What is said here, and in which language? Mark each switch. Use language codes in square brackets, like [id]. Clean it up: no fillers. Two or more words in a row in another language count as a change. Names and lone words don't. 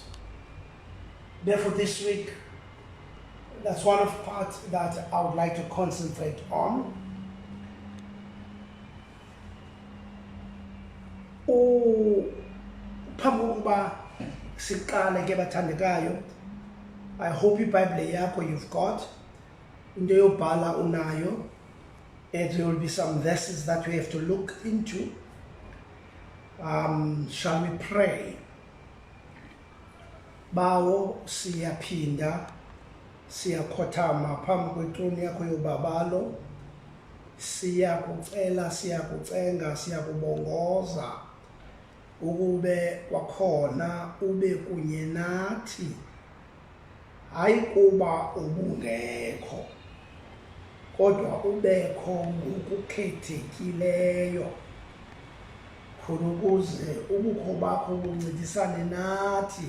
[en] Therefore, this week, that's one of the parts that I would like to concentrate on. I hope [xh] iBhayibhile yakho [en] you've got. [xh] Into yobhala unayo. [en] And there will be some verses that we have to look into. Shall we pray? [xh] Bawo siyaphinda siyakhothama phambi kwetroni yakho yobabalo, siyakucela, siyakucenga, siyakubongoza ukube wakhona ube kunye nathi, hayi kuba ubungekho kodwa ubekho ngokukhethekileyo, khona ukuze ubukho bakho buncedisane nathi.